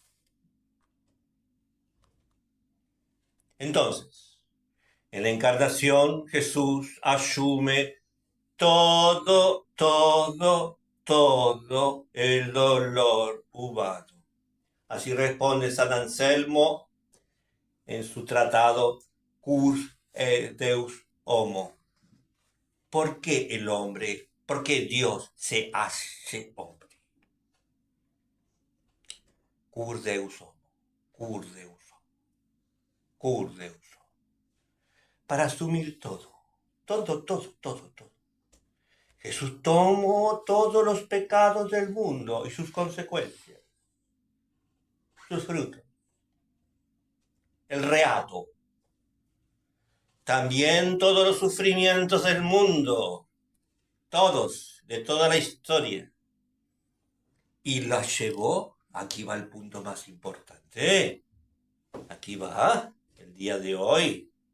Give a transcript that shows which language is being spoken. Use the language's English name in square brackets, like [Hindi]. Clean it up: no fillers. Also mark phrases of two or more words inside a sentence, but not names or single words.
[Spanish] Entonces, en la encarnación Jesús asume todo el dolor humano. Así responde San Anselmo en su tratado Cur Deus Homo. ¿Por qué el hombre? ¿Por qué Dios se hace hombre? Cur Deus Homo. Cur Deus Homo. Cur Deus Homo. Para asumir todo. Todo. Jesús tomó todos los pecados del mundo y sus consecuencias, sus frutos, el reato, también todos los sufrimientos del mundo, todos, de toda la historia, y la llevó, aquí va el punto más importante, aquí va, el día de hoy,